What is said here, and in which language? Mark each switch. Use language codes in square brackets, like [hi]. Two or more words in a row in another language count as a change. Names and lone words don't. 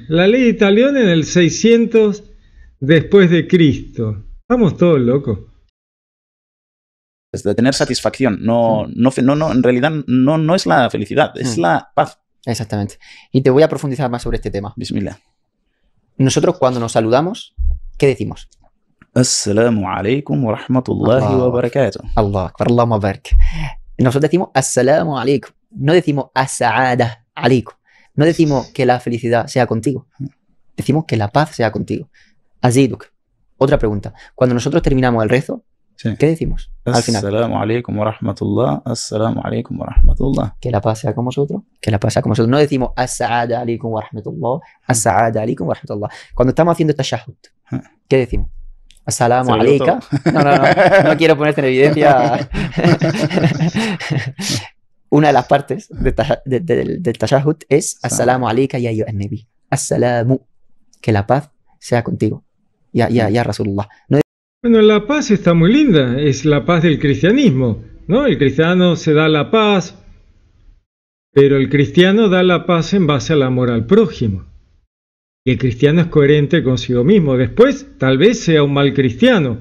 [es] La ley del talión en el 600 después de Cristo. Estamos todos locos. Es de tener satisfacción. No, en realidad no es la felicidad, es la paz. Exactamente. Y te voy a profundizar más sobre este tema. Bismillah. Nosotros cuando nos saludamos, ¿qué decimos? [ar] السلام عليكم ورحمة الله وبركاته. الله أكبر، اللهم بارك. [es] Nosotros decimos [ar] السلام عليكم. [es] No decimos [ar] السعادة عليكم. [es] No decimos que la felicidad sea contigo. Decimos que la paz sea contigo. Aziduk. Otra pregunta. Cuando nosotros terminamos el rezo, Sí. ¿qué decimos al final? [ar] السلام عليكم ورحمة الله. السلام عليكم ورحمة الله. [es] Que la paz sea con vosotros. Que la paz sea con vosotros. No decimos [ar] السعادة عليكم ورحمة الله. السعادة عليكم ورحمة الله. [es] Cuando estamos haciendo tashahhud, ¿qué decimos? [ar] السلام عليك. [es] No quiero ponerte en evidencia. Una de las partes del tashahhud es [ar] السلام عليك يا أيها النبي. [es] Assalamu. Que la paz sea contigo. [ar] يا رسول الله. No. [es] Bueno, la paz está muy linda. Es la paz del cristianismo, ¿no? El cristiano se da la paz, pero el cristiano da la paz en base al amor al prójimo. Y el cristiano es coherente consigo mismo. Después, tal vez sea un mal cristiano.